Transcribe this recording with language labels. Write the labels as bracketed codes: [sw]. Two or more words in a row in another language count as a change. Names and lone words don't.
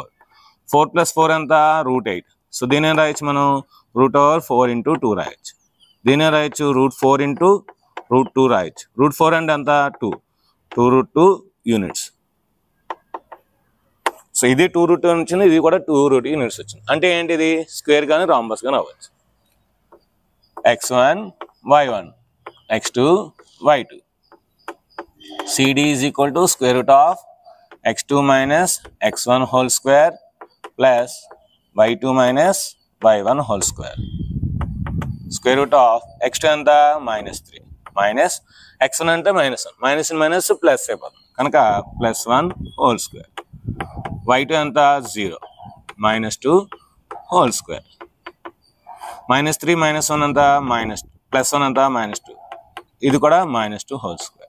[te] 4 + 4 అంతా √8. సో దీని ఏం రాయొచ్చు మనం, √4 × 2 రాయొచ్చు. దీని ఏం రాయొచ్చు, √4 × రూట్ 2 రాయొచ్చు. రూట్ 4 అంటే ఎంత [en] 2 root 2 units. [te] సో ఇది [en] 2 root 2 [te] వచ్చింది, ఇది కూడా [en] 2 root units [te] వచ్చింది. అంటే ఏంటిది స్క్వేర్ కానీ రాంబస్ కానీ అవ్వచ్చు. [en] x1 y1 x2 y2 CD is equal to square root of x2 minus x1 whole square plus y2 minus y1 whole square. Square root of x2 ఎంత -3 minus x1 అంటే -1 minus minus plus [te] అయిపోతుంది కనుక [en] +1 whole square. y2 ఎంత 0 -2 whole square. -3 -1 అంతా +1 అంతా -2 [te] ఇది కూడా [en] -2 whole square.